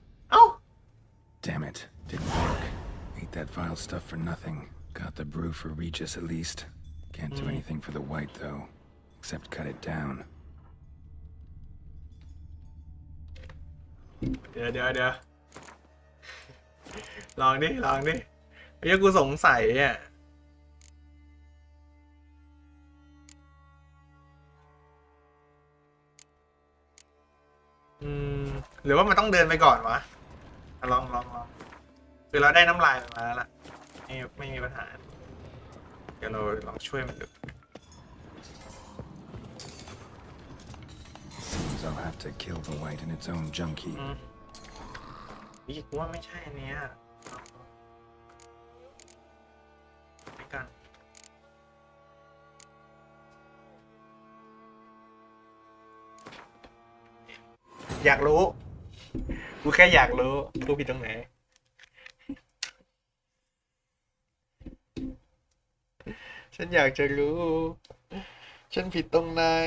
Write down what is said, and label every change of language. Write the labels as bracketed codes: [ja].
[en] Oh! Damn it, didn't work. Ate that vile stuff for nothing. Got the brew for Regis at least. Can't do anything for the white though, except cut it down. [th] เดี๋ยวลองดิไอ้กูสงสัยอ่ะหรือว่ามันต้องเดินไปก่อนวะลองคือเราได้น้ำลายมาแล้วล่ะไม่มีปัญหาเดี๋ยวเราลองช่วยมันดู [en] Seems I'll have to kill the white in its own junkie. [th] นี่กูว่าไม่ใช่อันเนี้ยไม่กันอยากรู้กูแค่อยากรู้กูผิดตรงไหนฉันอยากจะรู้ฉันผิดตรงไหน